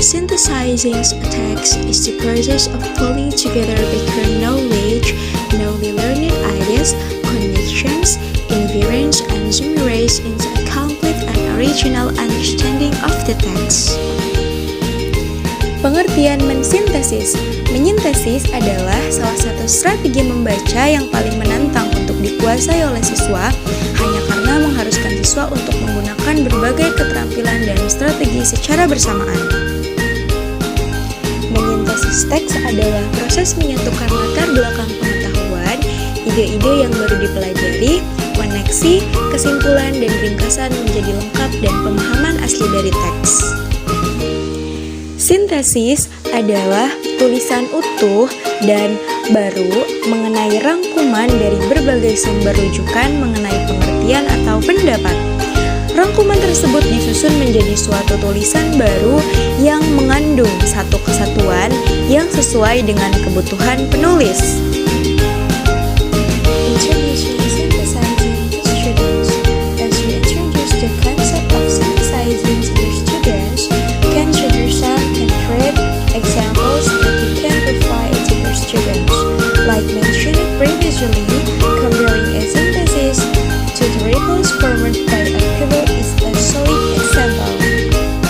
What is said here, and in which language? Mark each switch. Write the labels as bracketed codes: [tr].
[en] Synthesizing a text is the process of pulling together background knowledge, newly learned ideas, connections, inference, and summaries into a complete and original understanding of the text. [id] Pengertian mensintesis. Menyintesis adalah salah satu strategi membaca yang paling menantang untuk dikuasai oleh siswa hanya karena mengharuskan siswa untuk menggunakan berbagai keterampilan dan strategi secara bersamaan. Menyintesis teks adalah proses menyatukan latar belakang pengetahuan, ide-ide yang baru dipelajari, koneksi, kesimpulan, dan ringkasan menjadi lengkap dan pemahaman asli dari teks. Sintesis adalah tulisan utuh dan baru mengenai rangkuman dari berbagai sumber rujukan mengenai pengertian atau pendapat. Rangkuman tersebut disusun menjadi suatu tulisan baru yang mengandung satu kesatuan yang sesuai dengan kebutuhan penulis. [en] Introducing synthesizing to students. As we introduce the concept of synthesizing to your students, consider concrete examples that you can provide to your students. Like mentioned previously, comparing a synthesis to the ripples formed by a pebble is a solid example.